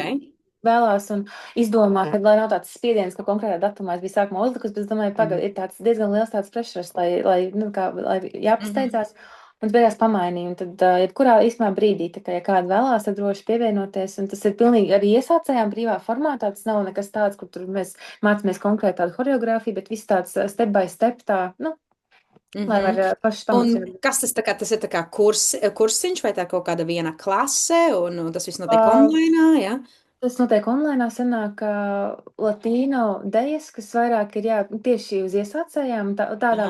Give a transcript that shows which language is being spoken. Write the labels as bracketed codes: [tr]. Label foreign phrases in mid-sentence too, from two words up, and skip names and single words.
[lv] vēlās un izdomā, ka, lai nav tāds spiediens, ka konkrētā datumā es biju sākumā uzlikusi, bet es domāju, pagaid, ir tāds diezgan liels tāds pressures, lai Mhm. jāpasteidzās. Un beigās pamainīja, un tad, jebkurā īsmā brīdī, tā kā, ja kāda vēlās, tad droši pievienoties, un tas ir pilnīgi arī iesācējām brīvā formātā, tas nav nekas tāds, kur tur mēs mācāmies konkrēti tādu horeogrāfiju, bet viss tāds [en] step by step [lv] tā, nu, lai var Mhm. paši Un pamats jau. kas tas tā kā, tas ir tā kā kursiņš vai tā kaut kāda viena klase, un tas viss notiek Uh, online, jā? Tas notiek online, sanāk, latīno dejas, kas vairāk ir jā, tieši uz iesācējām, tādām